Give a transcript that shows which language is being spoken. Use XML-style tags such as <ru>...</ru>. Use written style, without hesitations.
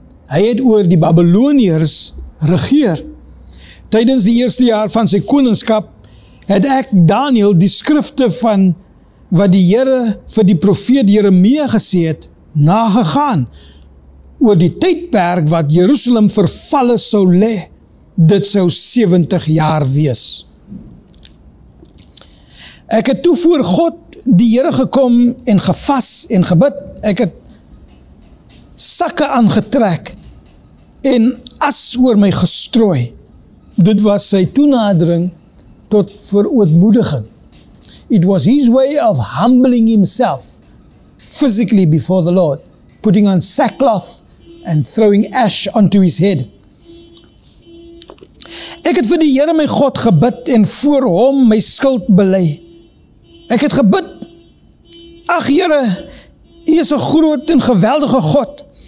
<af>Hy het oor die Babyloniërs regeer. Tydens die eerste jaar van sy koningskap het ek, Daniel, die skrifte van wat die Here vir die profeet Jeremia gesê het, nagegaan oor die tydperk wat Jerusalem vervalle sou lê. Dit sou 70 jaar wees. Ek het toe voor God die Here gekom en gevas en gebid. Ek het sakke aangetrek en as oor my gestrooi. Dit was sy toenadering tot verootmoediging.</af> <en>It was his way of humbling himself physically before the Lord, putting on sackcloth and throwing ash onto his head.</en> <af>Ek het vir die Here my God gebid en voor hom my skuld bely. Ek het gebid, ag Here, U is 'n groot en geweldige God.</af>